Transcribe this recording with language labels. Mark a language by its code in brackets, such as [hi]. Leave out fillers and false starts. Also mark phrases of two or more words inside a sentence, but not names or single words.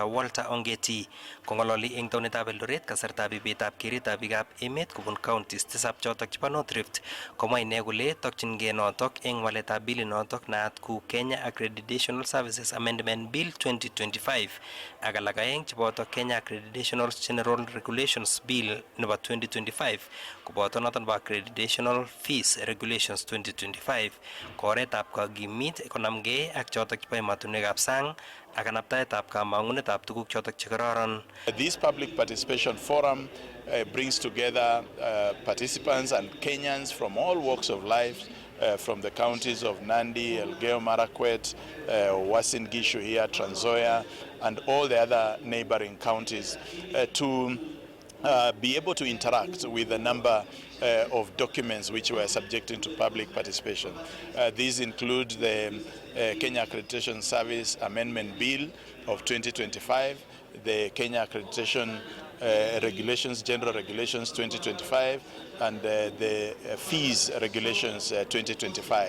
[kln] Walter Ongeti kongololi eng taonitab Eldoret kasartab ibetab keretab biikab emet kobun counties tisab chotok chebo North Rift komwa ine kole tokchingei notok eng waletab bilit notok naat ku Kenya Accreditation Services Amendment Bill 2025 ak alak aeng cheboto Kenya Accreditation General Regulations Bill nebo 2025 koboto noton bo accreditational fees regulations 2025 ko oretab kagimit konamgei ak chotok chebo emotinwekab sang ak kanaptaetab kamangunetab tuguk chotok chekororon. [en] This public participation forum brings together participants and Kenyans from all walks of life, from the counties of Nandi, Elgeyo Marakwet, Uasin Gishu here, Trans Nzoia, and all the other neighboring counties to be able to interact with a number of documents which were subjected to public participation. These include the Kenya Accreditation Service Amendment Bill of 2025, the Kenya Accreditation Regulations, General Regulations 2025, and the Fees Regulations 2025.